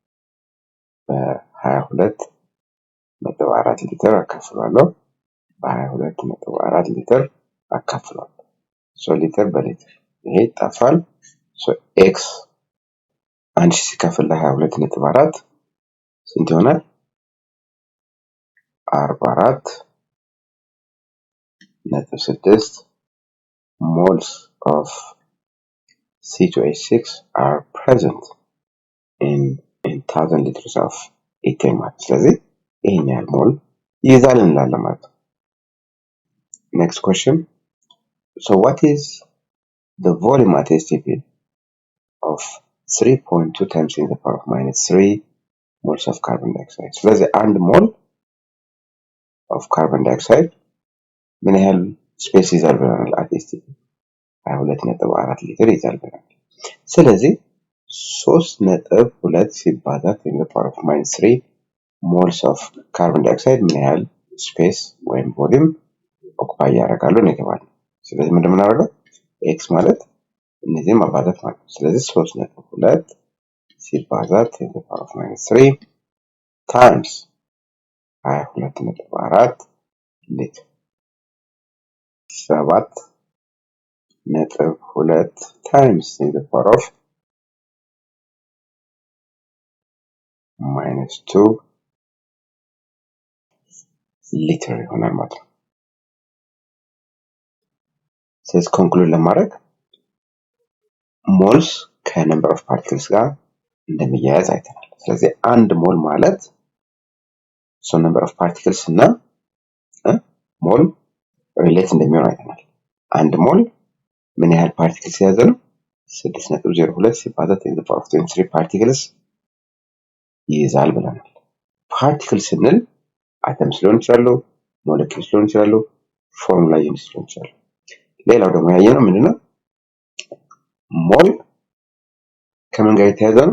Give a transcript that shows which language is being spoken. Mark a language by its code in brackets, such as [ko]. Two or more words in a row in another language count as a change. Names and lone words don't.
[am] በ22.4 ሊትር አካፍላለሁ በ22.4 ሊትር አካፍላለሁ ሊትር በሊትር ይሄ ይጣፋል። ኤክስ 1000 ሲካፈል ለ22.4 ስንት ይሆናል? [en] 44.6 moles of C2H6 are present in 1000 liters of ethane [am] ማለት ስለዚህ ይሄን ያህል ሞል ይይዛል እንላለን ማለት ነው። [en] Next question. So what is the volume at STP of 3.2 times 10 to the power of minus 3 moles of carbon dioxide? [am] ስለዚህ 1 ሞል [en] of carbon dioxide [am] ምን ያህል ስፔስ ይዛል ብለናል? [en] at STP [am] 22.4 ሊትር ይዛል ብለናል። ስለዚህ 3.2 ሲባዛ 10 [en] to the power of minus 3 moles of carbon dioxide [am] ምን ያህል ስፔስ ወይም [en] volume occupy [am] ያደርጋሉ ነው የተባለው። ስለዚህ ምንድን ነው የምናደርገው? ኤክስ ማለት እነዚህን ማባዛት ማለት ነው። ስለዚህ 3.2 ሲባዛ 10 [en] to the power of minus 3 times [am] 22.4 ሊትር 7.2 [en] times 10 to the power of minus 2 [am] ሊትር ይሆናል ማለት ነው። ስለዚህ ኮንክሉድ ለማድረግ ሞልስ ከነምበር ኦፍ ፓርቲክልስ ጋር እንደሚያያዝ አይተናል። ስለዚህ 1 ሞል ማለት [en] number of particles [am] እና [en] mole relate [am] እንደሚሆን አይተናል። 1 ሞል ምን ያህል ፓርቲክልስ የያዘ ነው? 6.02 ሲባዛ 10 [en] to the power of 23 [am] ፓርቲክልስ ይይዛል ብለናል። ፓርቲክል ስንል አተምስ ሊሆን ይችላሉ፣ ሞለኪውልስ ሊሆን ይችላሉ፣ [en] formula units [am] ሊሆን ይችላሉ። ሌላው ደግሞ ያየነው ምንድነው? ሞል ከምን ጋር የተያዘ ነው?